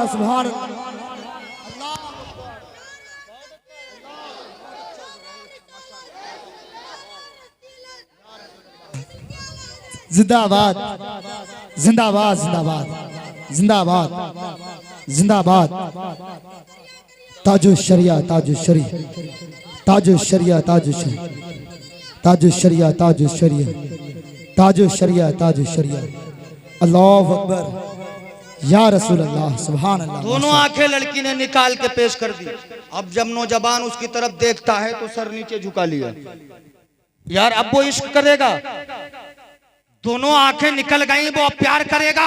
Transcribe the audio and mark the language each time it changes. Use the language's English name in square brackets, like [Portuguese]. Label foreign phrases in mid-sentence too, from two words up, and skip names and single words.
[Arabic] سبحان الله. [Hindi] जिंदाबाद जिंदाबाद जिंदाबाद जिंदाबाद जिंदाबाद। ताजो शरिया ताजो शरिया ताजो शरिया ताजो शरिया ताजो शरिया ताजो शरिया ताजो शरिया ताजो शरिया। [Arabic] الله أكبر يا رسول الله، سبحان الله. [Hindi] दोनों आंखें लड़की ने निकाल के पेश कर दी। अब जब नौजवान उसकी तरफ देखता है तो सर नीचे झुका लिया। यार अब वो इश्क करेगा, दोनों आंखें निकल गई, वो अब प्यार करेगा।